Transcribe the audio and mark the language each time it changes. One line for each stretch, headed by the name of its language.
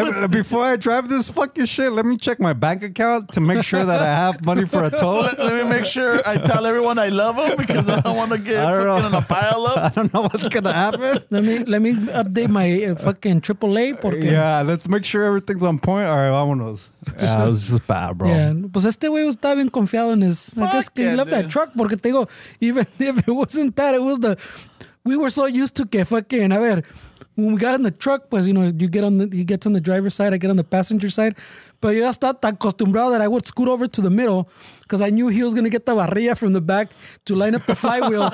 English: Before I drive this fucking shit, let me check my bank account to make sure that I have money for a tow. Let me make sure I tell everyone I love them because I don't want to get fucking in a pile up. I don't know what's gonna happen. Let me update my fucking AAA.
Spanish: Porque...
English: Yeah, let's make sure everything's on point. All right, vámonos. Yeah, it was just bad, bro.
Spanish: Yeah, pues este güey estaba bien confiado en his.
English: I guess he loved that truck
Spanish: porque te digo,
English: even if it wasn't that, it was we were so used to que fucking,
Spanish: a ver,
English: when we got in the truck, pues, he gets on the driver's side, I get on the passenger side. But
Spanish: yo ya estaba tan acostumbrado
English: that I would scoot over to the middle because I knew he was going to get the barrilla from the back to line up the flywheel.